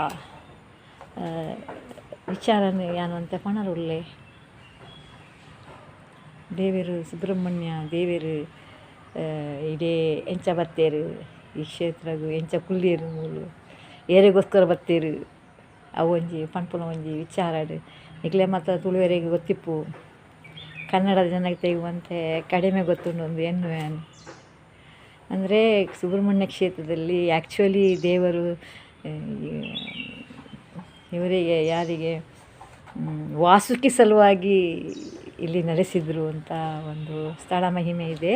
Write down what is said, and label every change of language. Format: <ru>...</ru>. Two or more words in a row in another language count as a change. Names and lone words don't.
<tcy>ವಿಚಾರನೆ ಯಾನು ಅಂತ ಪಣರುಲ್ಲೆ ದೇವೇರು ಸುಬ್ರಹ್ಮಣ್ಯ ದೇವೇರು ಇಡೇ ಎಂಚ ಬತ್ತೇರು ಈ ಕ್ಷೇತ್ರಗೂ ಎಂಚ ಕುಲ್ಲೇರು ಮೂಲು ಏರೆಗೋಸ್ಕರ ಬತ್ತೇರು ಅವು ಒಂಜಿ ಪನ್ಪುನ ಒಂಜಿ ವಿಚಾರಡು ನಿಕ್ಲೆ ಮಾತ್ರ ತುಳುವೆರೆಗೆ ಗೊತ್ತಿಪ್ಪು,</tcy> <kn>ಕನ್ನಡದ ಜನಕ್ಕೆ ತೆಗುವಂತೆ ಕಡಿಮೆ ಗೊತ್ತುಂಡು ಒಂದು ಎನ್ನುವೇನು ಅಂದರೆ ಸುಬ್ರಹ್ಮಣ್ಯ ಕ್ಷೇತ್ರದಲ್ಲಿ ಆ್ಯಕ್ಚುಲಿ ದೇವರು ಇವರಿಗೆ ಯಾರಿಗೆ ವಾಸುಕಿ ಸಲುವಾಗಿ ಇಲ್ಲಿ ನೆಲೆಸಿದರು ಅಂತ ಒಂದು ಸ್ಥಳ ಮಹಿಮೆ ಇದೆ.</kn>